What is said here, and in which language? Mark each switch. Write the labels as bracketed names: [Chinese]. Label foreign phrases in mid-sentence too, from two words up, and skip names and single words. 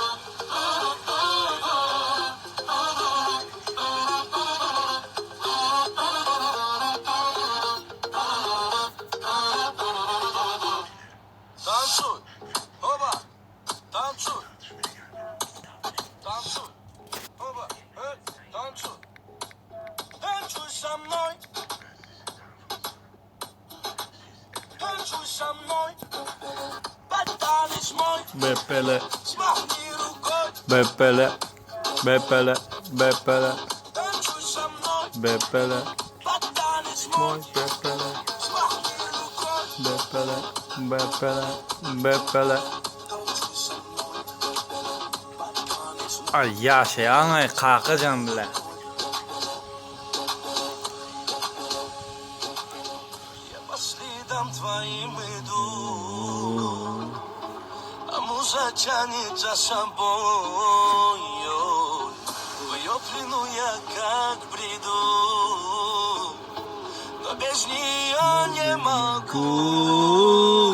[Russian] Танцуй, оба, танцуй, танцуй, оба, танцуй, танцуй со мной, танцуй со мной, под танец мой, Bepele, смахни рукой, bepele, bepele, bepele, танцуй со мной, bepele, под танец мой, moj bepele, смахни рукой, bepele, bepele, bepele. [Turkish] Ay yaşayan ay kalkacağım bile. [Russian] я по следам твоим иду, а муза тянет за собой. В ее плену я как бреду, но без нее не могу.